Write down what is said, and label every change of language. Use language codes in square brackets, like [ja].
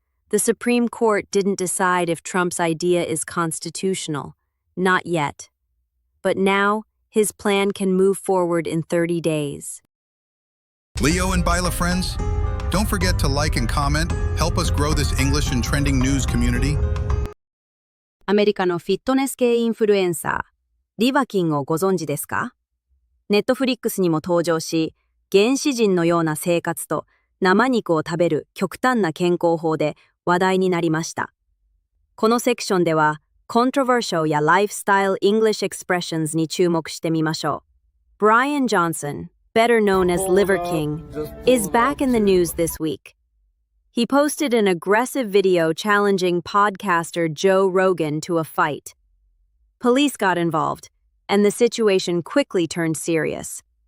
[en] The Supreme Court didn't decide if Trump's idea is constitutional. Not yet. But now, his plan can move forward in 30 days. Leo and Bila friends, don't forget to like and comment. Help us grow this English and trending news community. [ja] アメリカのフィットネス系インフルエンサー、リバキンをご存知ですか？ネットフリックスにも登場し、原始人のような生活と生肉を食べる極端な健康法で話題になりました。このセクションでは、controversial や [en] lifestyle English expressions [ja] に注目してみましょう。 [en] Brian Johnson, better known as Liver King, is back in the news this week. He posted an aggressive video challenging podcaster Joe Rogan to a fight. Police got involved, and the situation quickly turned serious.